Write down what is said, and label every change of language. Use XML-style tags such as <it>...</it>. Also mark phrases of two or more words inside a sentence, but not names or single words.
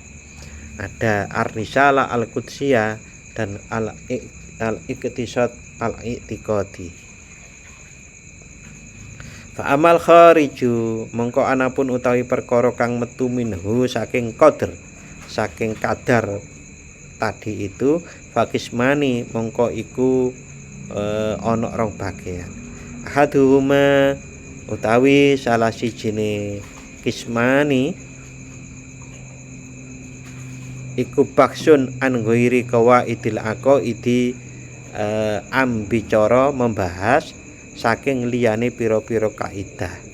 <id>Ada Ar-Risalah Al-Qudsiyah dan Al-Iqtisad Al-I'tiqadi.</id> <ar>فأما الخارج</ar> <jv>mongko anapun utawi perkara kang metu minhu saking qadar, saking kadar tadi itu fakismani mongko iku ana rong bagian. Ahaduhuma utawi salah sijine kismani iku</jv> <ar>بحث عن غير قواعد العقائد</ar> <jv>ambicara membahas saking liyane pira-pira kaidah</jv>